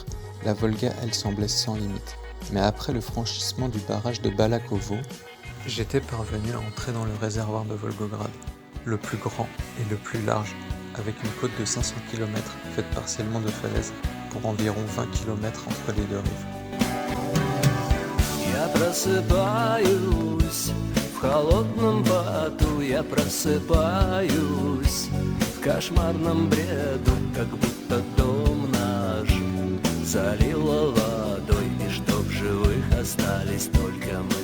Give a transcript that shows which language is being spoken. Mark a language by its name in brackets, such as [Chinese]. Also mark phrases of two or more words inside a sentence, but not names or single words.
[French] La Volga, elle semblait sans limite. Mais après le franchissement du barrage de Balakovo, j'étais parvenu à entrer dans le réservoir de Volgograd, le plus grand et le plus large, avec une côte de 500 km faite partiellement de falaises pour environ 20 km entre les deux rives. [Russian] Я просыпаюсь в холодном поту, я просыпаюсь в кошмарном бреду, как будто дом наш залило водой, и что в живых остались только мы